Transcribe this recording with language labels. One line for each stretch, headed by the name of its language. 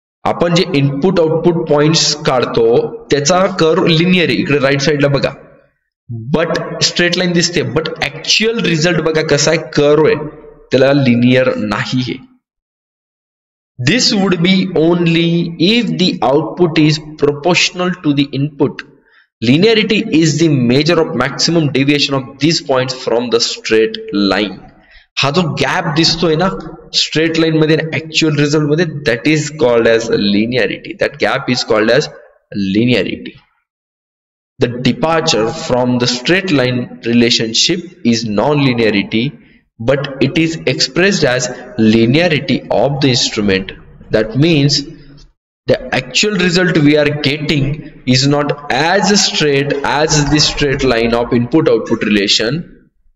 Marathi: आपण जे input output points काढतो त्याचा कर्व लिनियर आहे. इकडे राईट साइडला बघा, बट स्ट्रेट लाईन दिसते, बट ऍक्च्युअल रिझल्ट बघा कसा आहे, कर्व आहे, त्याला लिनियर नाही आहे.
English: This would be only if the output is proportional to the input. Linearity is the measure of maximum deviation of these points from the straight line.
Marathi: हा जो gap दिसतोय ना स्ट्रेट लाईन मध्ये actual result मध्ये,
English: that is called as linearity. That gap is called as linearity. The departure from the straight line relationship is non-linearity, but it is expressed as linearity of the instrument. That means the actual result we are getting is not as straight as the straight line of input output relation.